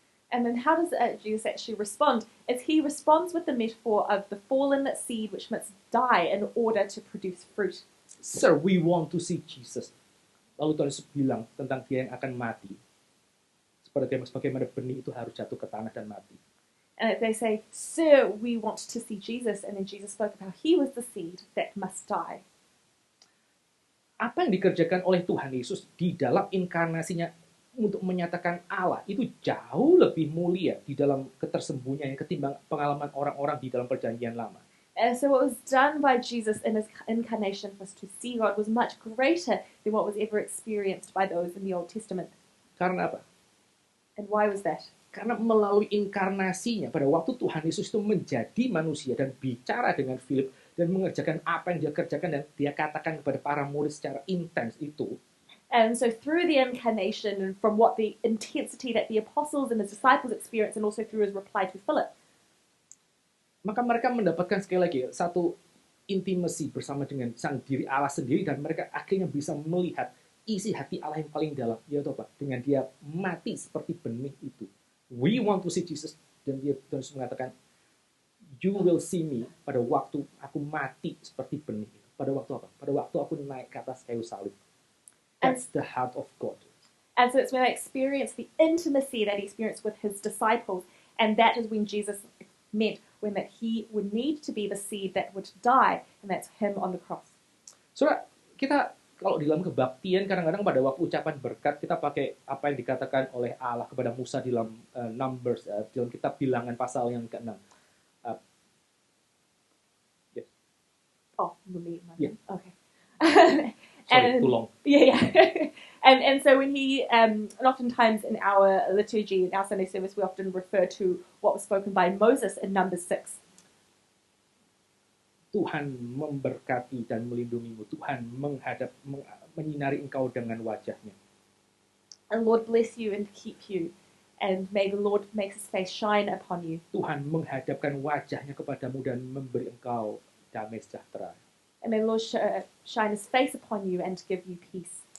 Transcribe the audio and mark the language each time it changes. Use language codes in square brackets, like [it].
[en] And then how does Jesus actually respond? Is he responds with the metaphor of the fallen seed which must die in order to produce fruit. Sir, we want to see Jesus. [id] Lalu Tuhan Yesus bilang tentang dia yang akan mati. Seperti bagaimana benih itu harus jatuh ke tanah dan mati. [en] And they say, "Sir, we want to see Jesus." And then Jesus spoke of how he was the seed that must die. [id] Apa yang dikerjakan oleh Tuhan Yesus di dalam inkarnasinya untuk menyatakan Allah itu jauh lebih mulia di dalam ketersembunyian ketimbang pengalaman orang-orang di dalam perjanjian lama. [en] And so what was done by Jesus in his incarnation was to see God was much greater than what was ever experienced by those in the Old Testament. [id] Karena apa? [en] And why was that? [id] Karena melalui inkarnasinya pada waktu Tuhan Yesus itu menjadi manusia dan bicara dengan Philip dan mengerjakan apa yang dia kerjakan dan dia katakan kepada para murid secara intens itu. [en] And so through the incarnation and from what the intensity that the apostles and his disciples experienced and also through his reply to Philip, [id] maka mereka mendapatkan sekali lagi satu intimacy bersama dengan sang diri Allah sendiri dan mereka akhirnya bisa melihat isi hati Allah yang paling dalam, yaitu apa? Dengan dia mati seperti benih itu. [en] We want to see Jesus, [id] dan dia terus mengatakan, [en] you will see me [id] pada waktu aku mati seperti benih itu. Pada waktu apa? Pada waktu aku naik ke atas kayu salib. [en] That's the heart of God. And so it's when I experienced the intimacy that he experienced with his disciples, and that is when Jesus meant when that he would need to be the seed that would die, and that's him on the cross. [id] Saudara, kita kalau di dalam kebaktian kadang-kadang pada waktu ucapan berkat kita pakai apa yang dikatakan oleh Allah kepada Musa di dalam Numbers, dalam kitab Bilangan pasal yang ke-6. [en] Yes. Oh, believe. Yeah. Okay. Sorry, too long. Yeah. And so when he, and oftentimes in our liturgy, in our Sunday service, we often refer to what was spoken by Moses in Numbers 6. [id] Tuhan memberkati dan melindungimu. Tuhan menyinari engkau dengan wajahnya. [en] And Lord bless you and keep you. And may the Lord make his face shine upon you. [id] Tuhan menghadapkan wajahnya kepadamu dan memberi engkau damai sejahtera. [en] And may the Lord shine his face upon you and give you peace.